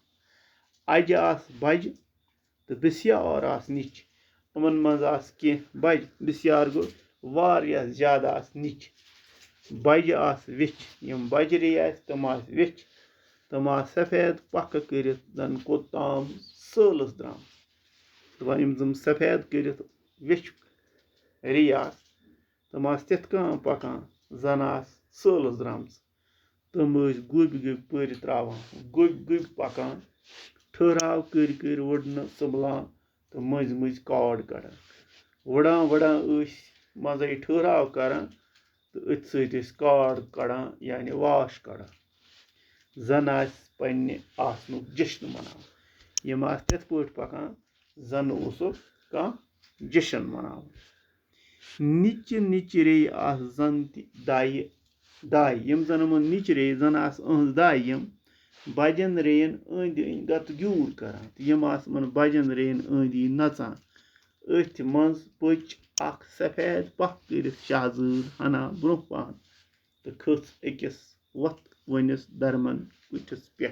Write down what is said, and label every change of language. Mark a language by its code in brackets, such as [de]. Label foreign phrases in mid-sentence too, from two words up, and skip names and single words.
[ks] अज आस बज तो बिस्यार आस निच यमन मज आस कह बज बिस्यार गो वारिया ज्यादा आस निच। बज आस विच यम बज रे आस तम आस विच तम आस सफेद पख कर जन कोताम सलस द्राम। दपान यम जम सफेद कर विच रे आस तम आस तिथ कन पकान जन आस सलस द्राम। तम गुब गुब पर त्रावान गुब गुब पकान ठहराव कर वुडन सबलान तो मज मज काट कड़ान वुड़ान वुड़ान मजे ठहराव करान तो अथ सत काट कड़ान यानी वाश कड़ान जन आस पन्ने आसनुक जश्न मनावन। यम आस तिथ पट पकान जन कह जश्न मनावन। निच निच रे आस जन दाय यम जन यमन निच रे जन आस अहज दाय यम बजन रेन अंद अंद गत ग्यूर करान यम आस बजन रेन अंद अंद नचान। अथ मज पच अख सफेद पख कर शहजर हना ब्रोह पहन तो खच अकिस वथ वनिस दरमन कुठिस पे।